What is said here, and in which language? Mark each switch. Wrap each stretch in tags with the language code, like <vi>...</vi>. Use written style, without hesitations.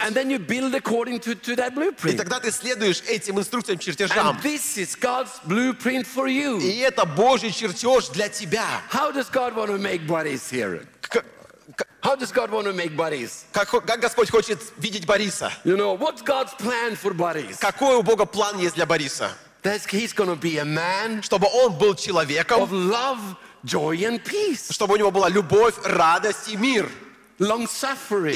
<en>And then you build according to that blueprint.</en> <ru>И тогда ты следуешь этим инструкциям, чертежам.</ru> <en>And this is God's blueprint for you.</en> <ru>И это Божий чертеж для тебя.</ru> <en>How does God want to make bodies here? How does God want to make bodies?</en> <ru>Как Господь хочет видеть Бориса?</ru> <en>You know, what's God's plan for bodies?</en> <ru>Какой у Бога план есть для Бориса?</ru> <en>He's going to be a man.</en> <ru>Чтобы он был человеком.</ru> <en>Of love. Joy and peace.</en> <ru>Чтобы у него была любовь, радость и мир.</ru> <en>Long suffering.</en>